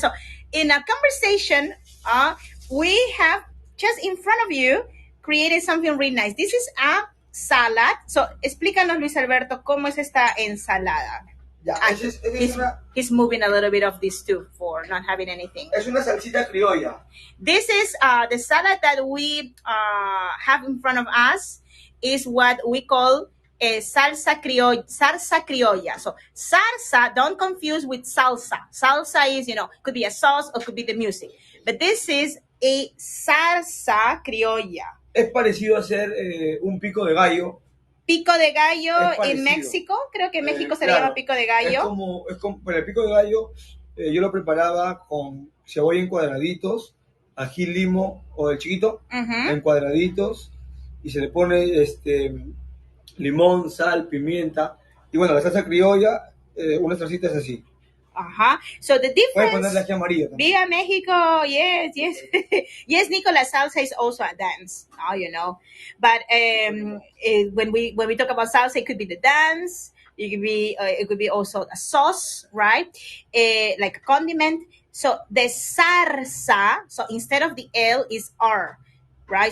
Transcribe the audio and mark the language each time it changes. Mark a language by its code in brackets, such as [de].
[en] So in a conversation, we have just in front of you created something really nice. This is a salad. [es] So explícanos, Luis Alberto, cómo es esta ensalada. Ya, [en] He's moving a little bit of this too for not having anything. [es] Es una salsita criolla. [en] This is the salad that we have in front of us is what we call a salsa criolla. So salsa, don't confuse with salsa. Salsa is, could be a sauce or could be the music. But this is a salsa criolla. [es] Es parecido a ser un pico de gallo. Pico de gallo en México, creo que en México se le llama pico de gallo. Pero el pico de gallo yo lo preparaba con cebolla en cuadraditos, ají limo o el chiquito en cuadraditos, y se le pone limón, sal, pimienta, y bueno, la salsa criolla, una salsita es así. [en] So the difference. [es] Pueden ponerle aquí amarilla también. [en] Viva Mexico, yes. Yes, Nicolas, salsa is also a dance, But when we talk about salsa, it could be the dance. It could be also a sauce, right? Like a condiment. So the salsa, so instead of the L is R, right?